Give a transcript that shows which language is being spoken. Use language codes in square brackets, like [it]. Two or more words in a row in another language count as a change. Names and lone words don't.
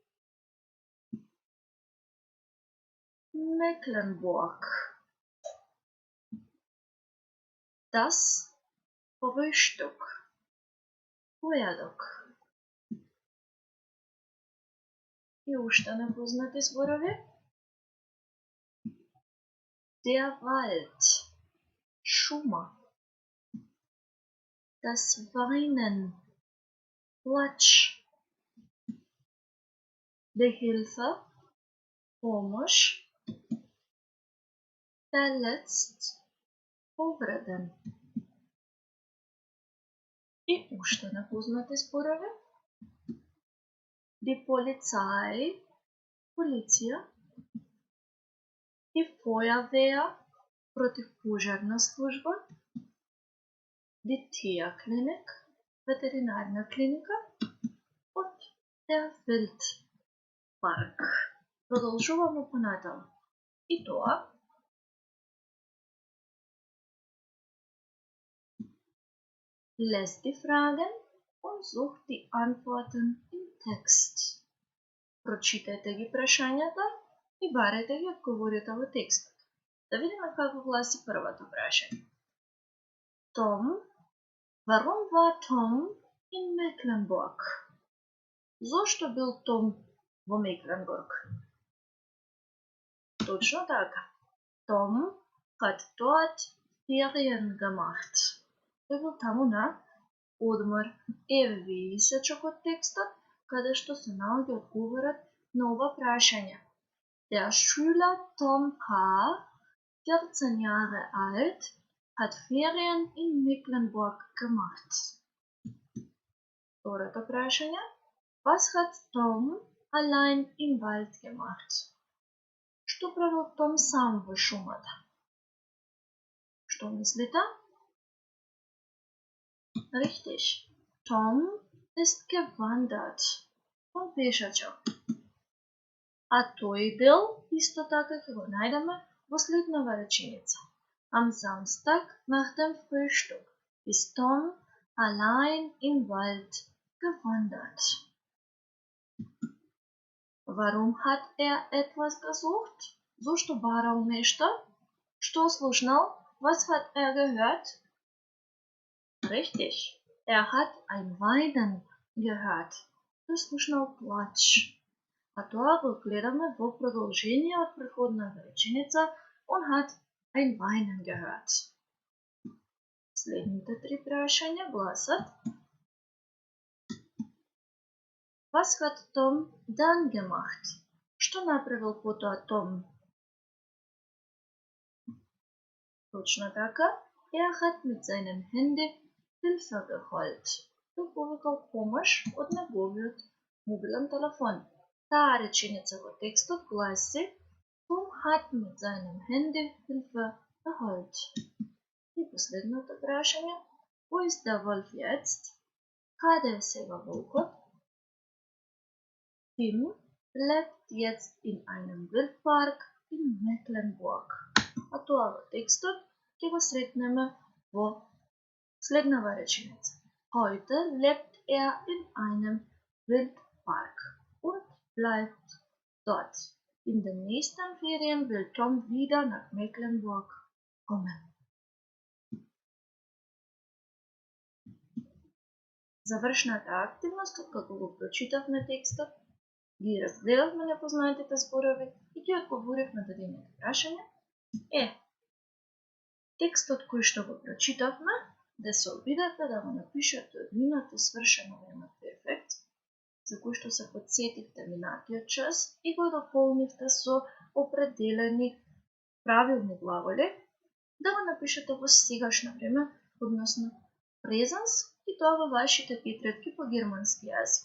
[de] Mecklenburg, das Frühstück, [mk] појадок. И уште непознати зборови [de] Der Wald, [mk] шума. [de] Das Weinen, плач. Die Hilfe, помощ. Verletzt, [mk] повреден. И уште непознати зборови [de] Die Polizei, [mk] полиција. [de] Die Feuerwehr, [mk] противпожарна служба. [de] Die Tierklinik, [mk] ветеринарна клиника. [de] Und der Wildpark. [mk] Продолжуваме понатаму. И тоа [de] Lässt die Fragen und sucht die Antworten im Text. [mk] Прочитајте ги прашањата и барајте ги одговорите во текстот. Да видиме како гласи првото прашање. [de] Tom, warum war Tom in Mecklenburg? [mk] Зошто бил Том во Мекленбург? Точно така. [de] Tom hat dort Ferien gemacht. [mk] Тој бил таму на одмор. Еве висечок од текстот, каде што се наоѓа одговорот на ова прашање. [de] Der Schüler Tom K., 14 Jahre alt, hat Ferien in Mecklenburg gemacht. [mk] Второто прашање. [de] Was hat Tom allein im Wald gemacht? [mk] Што правил Том сам во шумата? Што мислите? [de] Richtig. Tom ist gewandert. [mk] Он пешачал. А тој дел исто така ќе го најдеме во следнава реченица. [de] Am Samstag nach dem Frühstück ist Tom allein im Wald gewandert. Warum hat etwas gesucht? [mk] Зошто барал нешто? Што слушнал? [de] Was hat gehört? Richtig. Hat ein Weinen gehört. [mk] Тој слушнал плач. А тоа го гледаме во продолжение од претходната реченица. [de] Он hat ein Weinen gehört. [mk] Следните три прашања гласат. [de] Was hat Tom dann gemacht? [mk] Што направил потоа Том? Точно така. [de] Hat mit seinem Handy Hilfe geholt. [mk] Тој повикал помош од неговиот мобилен телефон. Таа реченица во текстот гласи [de] Tom hat mit seinem Handy Hilfe geholt. [mk] И последното прашање. [de] Wo ist der Wolf jetzt? [mk] Каде е сега волкот? [de] Tim lebt jetzt in einem Wildpark in Mecklenburg. [mk] А тоа во tекstот ќе го сретнеме во следнава реченица. [de] Heute lebt in einem Wildpark und bleibt dort. In den nächsten Ferien will Tom wieder nach Mecklenburg kommen. [mk] Завршната активност, откако го прочитавме текстот, ги разгледавме непознатите зборови и ги одговоривме на дадените прашања, текстот кој што го прочитавме, да се обидете да го напишете од минато свршено време перфект, за кој што се подсетивте минатиот час и го дополнивте со определени правилни глаголи, да го напишете во сегашно време, односно презенс, и тоа во вашите тетрадки по германски јазик.